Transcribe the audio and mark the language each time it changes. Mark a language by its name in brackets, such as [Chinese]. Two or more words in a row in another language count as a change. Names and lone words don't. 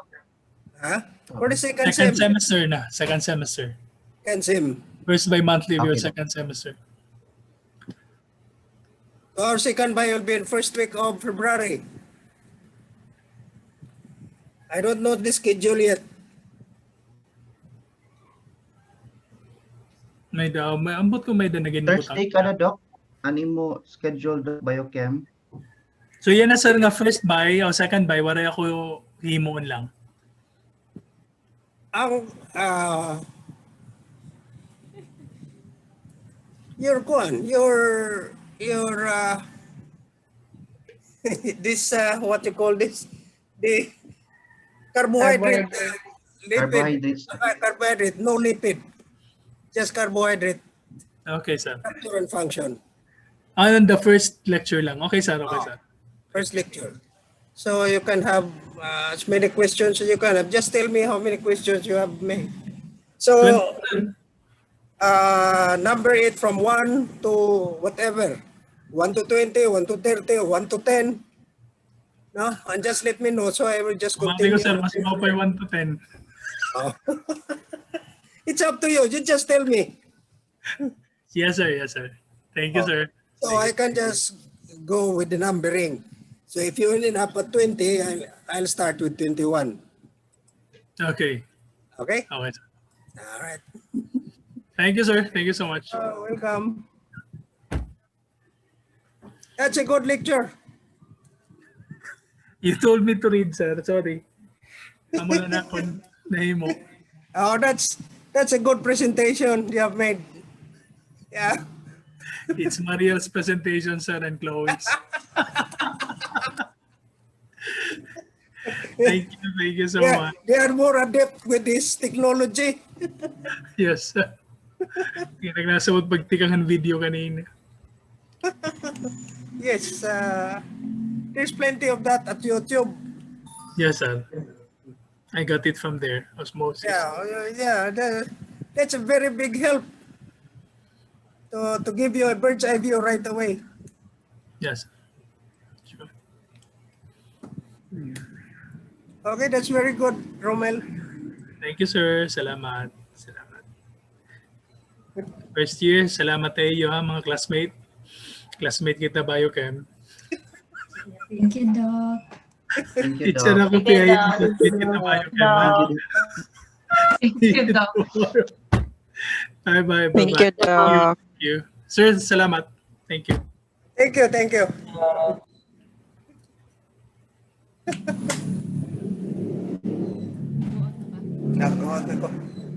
[English] Huh? For the second Second sem. semester na. Second semester. Second sem. First by monthly of your Okay. second semester. Our second buy will be in first week of February. I don't know the schedule yet. [Waray] May ambot ko may naging Thursday ka na, Doc? Ano mo schedule, Doc, Biochem? So yan na, sir, nga [English] first buy [Waray] o [English] second buy, [Waray] waray ako himoon lang. [English] Ang your this what you call this, the carbohydrate, Carbohydrates. carbohydrate, no lipid, just carbohydrate, Okay, sir. structure and function. On the first lecture lang. Okay, sir. Okay, sir. First lecture. So you can have as many questions as you can have. Just tell me how many questions you have made. So number it from 1 to whatever. 1 to 20, 1 to 30, 1 to 10. No? And just let me know. So I will just [Waray] Sabi [English] continue. [Waray] ko, sir, mas mapay 1 to 10. [English] Oh. It's up to you. You just tell me. Yes, sir. Yes, sir. Thank you, sir. So I can just go with the numbering. So if you ended up at 20, I'll start with 21. Okay. Okay? Okay, sir. All right. Thank you, sir. Thank you so much. Welcome. That's a good lecture. You told me to read, sir. Sorry. [Waray] Amo na ako nahimo. [English] Oh, that's a good presentation you have made. Yeah. It's Mariel's presentation, sir, and Chloe's. Thank you so much. They are more adept with this technology. Yes, sir. [Waray] Nagnasaot pagtikangan video kanina. [English] Yes, there's plenty of that at YouTube. Yes, sir. I got it from there. Osmosis. Yeah, that's a very big help to give you a bird's eye view right away. Yes. Sure. Okay, that's very good, Romel. Thank you, [Waray] sir. Salamat. Salamat. [English] First year, [Waray] salamat sa iyo, ha, mga classmate. Classmate kita Biochem. [English] Thank you, Doc. Thank you, Teacher Doc. [Waray] ako kaya yung classmate kita Biochem. ha? [English] Thank you, Doc. Bye bye. Thank you, Doc. Thank you. Sir, salamat. Thank you. Thank you, thank you. [Waray] Nag-out ako.